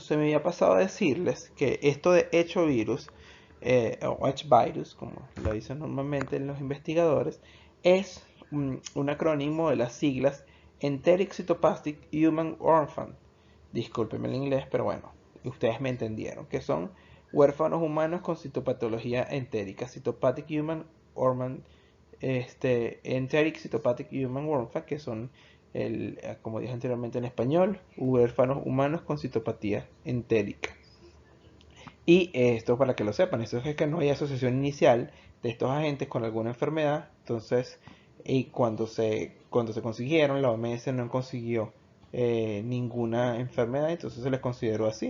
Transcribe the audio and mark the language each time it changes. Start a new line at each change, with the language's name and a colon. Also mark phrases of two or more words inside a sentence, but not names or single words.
Spanish: Se me había pasado a decirles que esto de hechovirus, o H-virus, como lo dicen normalmente los investigadores, es un acrónimo de las siglas
English: Enteric Cytopathic Human Orphan.
Spanish: Discúlpenme el inglés, pero bueno, ustedes me entendieron, que son huérfanos humanos con citopatología entérica,
English: Cytopathic Human Orphan, Enteric Cytopathic Human Orphan,
Spanish: que son, como dije anteriormente en español, huérfanos humanos con citopatía entérica. Y esto para que lo sepan, esto es que no hay asociación inicial de estos agentes con alguna enfermedad. Entonces, cuando se consiguieron, la OMS no consiguió ninguna enfermedad, entonces se les consideró así.